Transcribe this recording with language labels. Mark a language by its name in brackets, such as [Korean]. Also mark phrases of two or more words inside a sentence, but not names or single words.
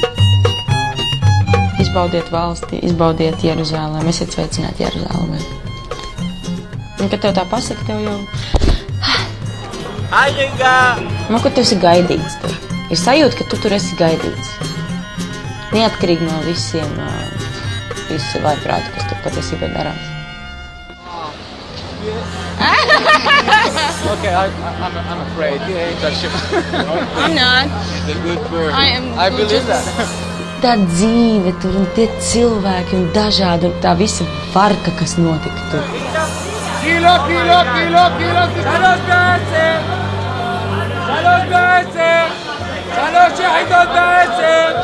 [Latvian] Izbaudiet valsti, izbaudiet Jeruzalemi, esiet sveicināti Jeruzalemē. Un, kad tev tā pasaka, tev jau... Man, ka tu esi gaidīts tur. Ir sajūta, ka tu tur esi gaidīts. Neatkarīgi no visiem, visu vaiprātu, kas tur patiesībā darās. [English] Okay, I'm afraid. I'm not. It's a good bird. I believe that. [Latvian] Tā dzīve tur un tie cilvēki un dažādi un tā visa varka, kas notika tur. [Hebrew] Kilo. שלוש יחידות בעצם.